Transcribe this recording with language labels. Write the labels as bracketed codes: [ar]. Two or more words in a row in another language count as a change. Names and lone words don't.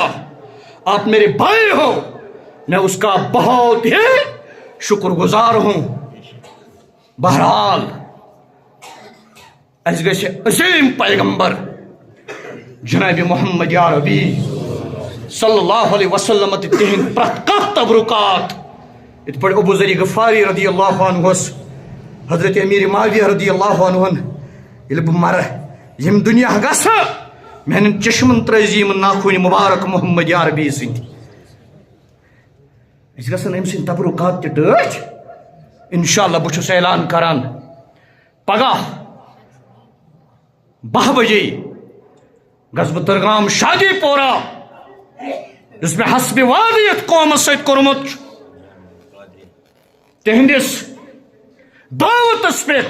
[ur] آپ میرے بھائی ہو, میں اس کا بہت ہی شکر گزار ہوں. [ks] بہرحال اس گژھِ عظیم پیغمبر جناب محمد عربی [ar] صلی اللہ علیہ وسلم [ks] تہند پرت کانٛہہ تبرکات ات پٲٹھۍ ابو ذر غفاری [ar] رضی اللہ عنہ [ks] حضرت امیر معاویہ [ar] رضی اللہ عنہ [ks] ییٚلہِ بہٕ مرٕ یم دنیا گژھٕ میانٮ۪ن چشمن ترٲزِ یِم ناخوٗنہِ مبارک محمد عربی سٕنٛدۍ. أسۍ گژھن أمۍ سٕنٛدۍ تبرکات تہِ ڈٲٹھۍ. [ar] انشاءاللہ [ks] بہٕ چھُس اعلان کران پگاہ 12 بجے گژھٕ بہٕ ترگام شادی پورہ یُس مےٚ حسبِ وادیت قومس سۭتۍ کوٚرمُت چھُ تہنٛدِس دعوتس پٮ۪ٹھ.